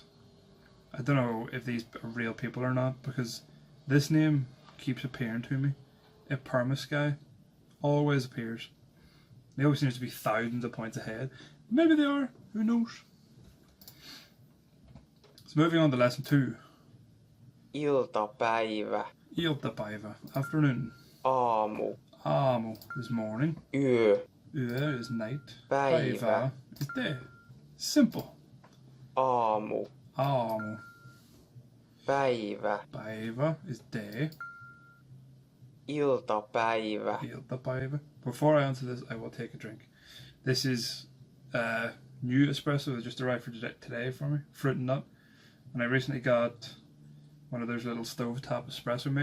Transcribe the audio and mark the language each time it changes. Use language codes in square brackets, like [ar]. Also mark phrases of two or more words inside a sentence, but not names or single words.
[en] I don't know if these are real people or not, because this name keeps appearing to me. Permasky always appears. They always seem to be thousands of points ahead. Maybe they are, who knows? So moving on to lesson 2. [fi] Iltapäivä. Iltapäivä, afternoon. Aamu. [en] Aamu is morning. [fi] Yö. [en] Yö is night. [fi] Päivä. [en] Is day. Simple. [fi] Aamu. Aamu. Päivä. [en] Päivä is day. [fi] Iltapäivä. Iltapäivä. [en] Before I answer this, I will take a drink. This is new espresso that just arrived for today for me, fruit and nut. And I recently got one of those little stovetop espresso makers.